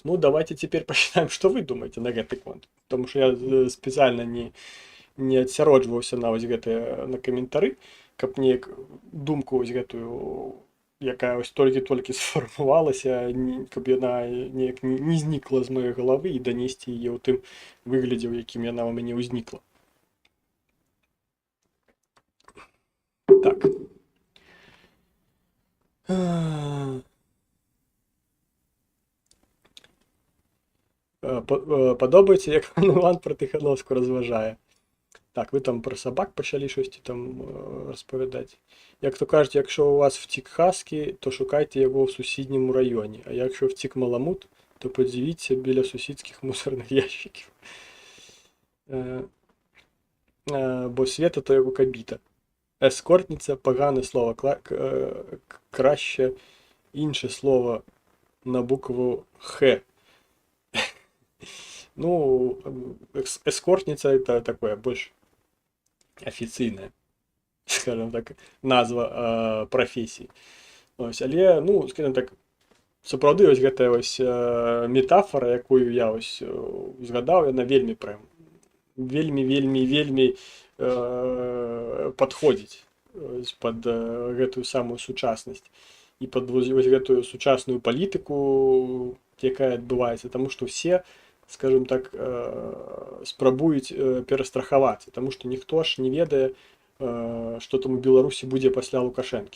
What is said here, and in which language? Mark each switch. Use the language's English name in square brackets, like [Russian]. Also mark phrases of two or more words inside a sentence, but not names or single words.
[Belarusian] Ну, давайте цяпер пачытаем, што вы думаеце на гэты конт. Тому што я спецыяльна не адсяроджваўся на вось гэтыя на каментары, каб неяк думку вось гэтую, якая ось толькі-толькі сфармавалася, каб яна неяк не знікла з маёй галавы і данесці яе ў тым выглядзе, у якім яна ў мяне ўзнікла. Так. Падобаецца, [Ukrainian] як Іван про Тихановську розважає. Так, ви там про собак почали щось там розповідати. Як то кажуть, якщо у вас втік хаски, то шукайте його в сусідньому районі. А якщо втік маламут, то подивіться біля сусідських мусорних ящиків. Бо Свята то його кабіта. Ескортниця – погане слово. Краще інше слово на букву Х. Ну, [Russian] эскортница это такое больше офіційне, скажем так, [Ukrainian] назва професії. Ось, але, ну, [Russian] скажем так, [Belarusian] сапраўды ось гэтая ось метафора, якую я ось згадаў, яна вельмі прям вельмі падходзіць пад гэтую самую сучаснасць і пад вось гэтую сучасную палітыку, якая адбываецца, таму што ўсе, [Russian] скажем так, [Belarusian] спрабуюць перастрахавацца, таму што ніхто ж не ведае, што там у Беларусі будзе пасля Лукашэнкі.